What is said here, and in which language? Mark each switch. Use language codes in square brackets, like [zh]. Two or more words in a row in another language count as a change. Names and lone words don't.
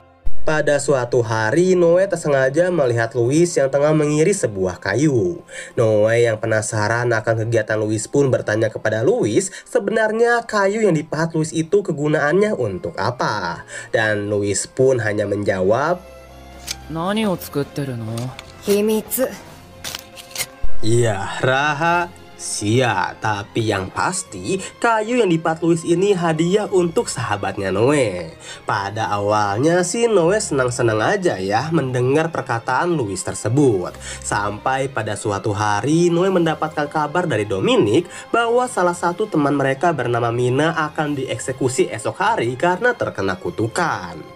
[id] Pada suatu hari, Noe tersengaja melihat Louis yang tengah mengiris sebuah kayu. Noe yang penasaran akan kegiatan Louis pun bertanya kepada Louis, sebenarnya kayu yang dipahat Louis itu kegunaannya untuk apa? Dan Louis pun hanya menjawab, [ja] 何を作ってるの? 秘密。 [id] iya, rahasia. Tapi yang pasti, kayu yang dipahat Louis ini hadiah untuk sahabatnya Noe. Pada awalnya sih Noe senang-senang aja ya mendengar perkataan Louis tersebut. Sampai pada suatu hari Noe mendapatkan kabar dari Dominic bahwa salah satu teman mereka bernama Mina akan dieksekusi esok hari karena terkena kutukan.